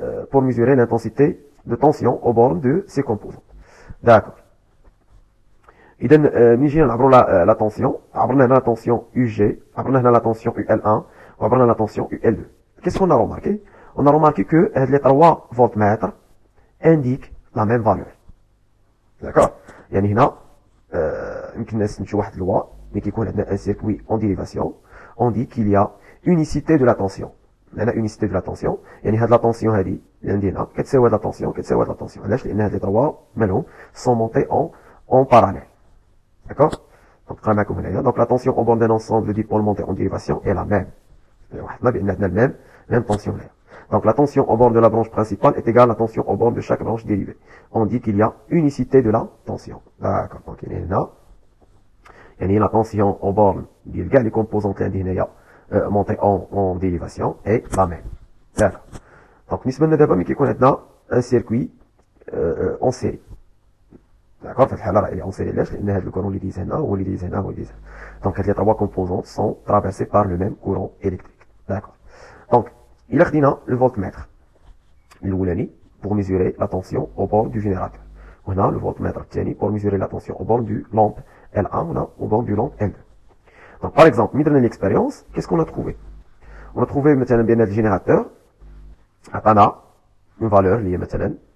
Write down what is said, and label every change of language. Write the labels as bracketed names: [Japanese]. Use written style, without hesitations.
[French] pour mesurer l'intensité de tension aux bornes de ces composantes d'accord [Arabic] اذا ملي جينا نعبروا [French] لا tension [Arabic] عبرنا هنا [French] la tension UG عبرنا هنا la tension UL1 [Arabic] وعبرنا [French] la tension UL2 qu'est-ce qu'on a remarqué on a remarqué que les trois voltmètres indiquent la même valeur. D'accord? [Arabic] يعني هنا يمكن الناس نمشيو واحد لوا ملي كيكون عندنا [French] un circuit en dérivation on dit qu'il y a unicité de la tension. [Arabic] عندنا [French] unicité de la tension [Arabic] يعني هاد لا tension هادي اللي عندنا كتساوي هاد لا tension كتساوي هاد لا tension علاش لان هاد لي trois مالهم [French] sont montés en parallèle. D'accord? donc [Arabic] نقرا معكم هنايا [French] donc la tension en borne d'un ensemble de dipôles montés en dérivation est la même. [Arabic] وحدنا بان عندنا même tension هنايا. [French] Donc la tension au bord de la branche principale est égale à la tension au bord de chaque branche dérivée. On dit qu'il y a unicité de la tension. D'accord. Donc il y a la tension au bord de les composantes montées en dérivation est la même. D'accord. Donc nous avons d'abord un circuit en série. D'accord. Fait [Arabic] الحالة [French] est en série [Arabic] ليش؟ لأن هذا الكورون اللي دايز هنا هو اللي دايز هنا هو اللي دايز هنا. [French] Donc les trois composantes sont traversées par le même courant électrique. D'accord. Donc إلا خدينا le voltmètre الأولاني pour mesurer la tension au bord du générateur وهنا le voltmètre الثاني pour mesurer la tension au bord du lampe L1 وهنا au bord du lampe L2 donc par exemple [Arabic] ملي درنا [French] l'expérience qu'est-ce qu'on a trouvé on a trouvé [Arabic] مثلا بأن هذا الجينيراتور عطانا [French] une valeur [Arabic] اللي هي مثلا